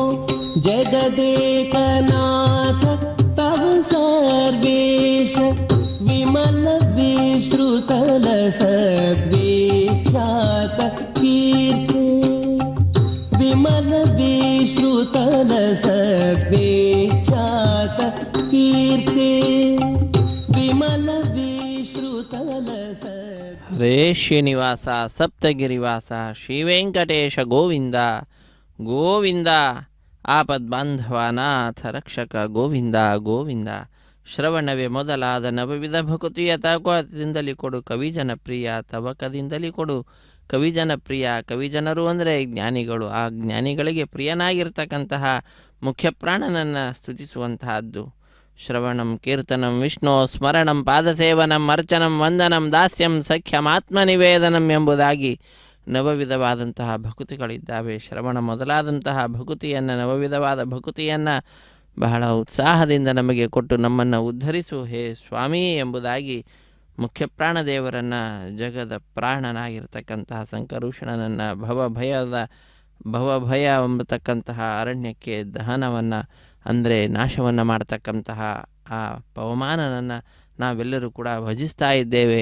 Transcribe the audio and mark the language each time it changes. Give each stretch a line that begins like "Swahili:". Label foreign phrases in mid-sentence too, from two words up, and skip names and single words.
Sanskrit: जगदेकनाथ तव सर्वेश विमल विश्रुतल सद्विख्यात कीर्ते विमल विश्रुतल सद्विख्यात कीर्ते विमल विश्रुतल
Kannada: ಹರೇ ಶ್ರೀನಿವಾಸ ಸಪ್ತಗಿರಿವಾಸ ಶ್ರೀವೆಂಕಟೇಶ ಗೋವಿಂದ ಗೋವಿಂದ ಆಪದ್ಬಾಂಧವನಾಥ ರಕ್ಷಕ ಗೋವಿಂದ ಗೋವಿಂದ ಶ್ರವಣವೇ ಮೊದಲಾದ ನವವಿಧ ಭಕುತಿಯ ತಾಕುತಿಯಿಂದಲೇ ಕೊಡು ಕವಿ ಜನಪ್ರಿಯ ತವಕದಿಂದಲೇ ಕೊಡು ಕವಿಜನ ಪ್ರಿಯ. ಕವಿಜನರು ಅಂದರೆ ಜ್ಞಾನಿಗಳು. ಆ ಜ್ಞಾನಿಗಳಿಗೆ ಪ್ರಿಯನಾಗಿರ್ತಕ್ಕಂತಹ ಮುಖ್ಯಪ್ರಾಣನನ್ನು ಸ್ತುತಿಸುವಂತಹದ್ದು.
Sanskrit: ಶ್ರವಣಂ ಕೀರ್ತನಂ ವಿಷ್ಣು ಸ್ಮರಣಂ ಪಾದಸೇವನಂ ಅರ್ಚನಂ ವಂದನಂ ದಾಸ್ಯಂ ಸಖ್ಯಮಾತ್ಮನಿವೇದನಂ
Kannada: ಎಂಬುದಾಗಿ ನವವಿಧವಾದಂತಹ ಭಕುತಿಗಳಿದ್ದಾವೆ. ಶ್ರವಣ ಮೊದಲಾದಂತಹ ಭಕುತಿಯನ್ನು, ನವವಿಧವಾದ ಭಕುತಿಯನ್ನು ಬಹಳ ಉತ್ಸಾಹದಿಂದ ನಮಗೆ ಕೊಟ್ಟು ನಮ್ಮನ್ನು ಉದ್ಧರಿಸು ಹೇ ಸ್ವಾಮಿ ಎಂಬುದಾಗಿ ಮುಖ್ಯಪ್ರಾಣದೇವರನ್ನು, ಜಗದ ಪ್ರಾಣನಾಗಿರ್ತಕ್ಕಂತಹ ಸಂಕರುಷಣನನ್ನು, ಭವಭಯ ಎಂಬತಕ್ಕಂತಹ ಅರಣ್ಯಕ್ಕೆ ದಹನವನ್ನು ಅಂದರೆ ನಾಶವನ್ನು ಮಾಡತಕ್ಕಂತಹ ಆ ಪವಮಾನನನ್ನು ನಾವೆಲ್ಲರೂ ಕೂಡ ಭಜಿಸ್ತಾ ಇದ್ದೇವೆ.